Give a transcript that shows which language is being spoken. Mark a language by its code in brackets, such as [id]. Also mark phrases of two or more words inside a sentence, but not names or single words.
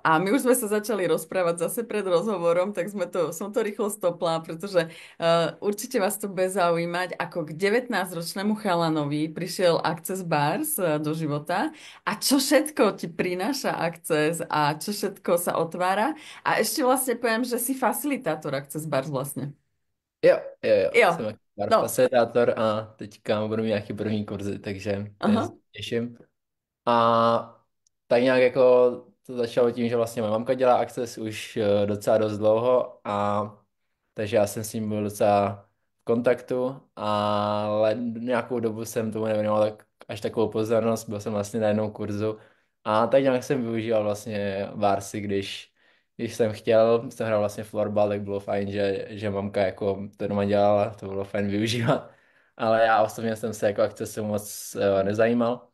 [sk] A my už sme sa začali rozprávať zase pred rozhovorom, tak som to rýchlo stopla, pretože určite vás to bude zaujímať, ako k 19-ročnému chalanovi prišiel Access Bars do života a čo všetko ti prináša Access a čo všetko sa otvára. A ešte vlastne poviem, že si facilitátor Access Bars vlastne. [cs] Jo, jsem Jo, jako bar no, facilitátor a teďka budu mít nějaký první kurzy, takže to se aha. těším. A tak nějak jako to začalo tím, že vlastně moje mamka dělá Access už docela dost dlouho a takže já jsem s ním byl docela v kontaktu, ale nějakou dobu jsem tomu nevěnoval tak, až takovou pozornost, byl jsem vlastně na jednom kurzu a tak nějak jsem využíval vlastně Varsy, když jsem chtěl, jsem hrál vlastně florbal, tak bylo fajn, že mamka jako to doma dělala, to bylo fajn využívat, ale já osobně jsem se jako Accessu moc nezajímal.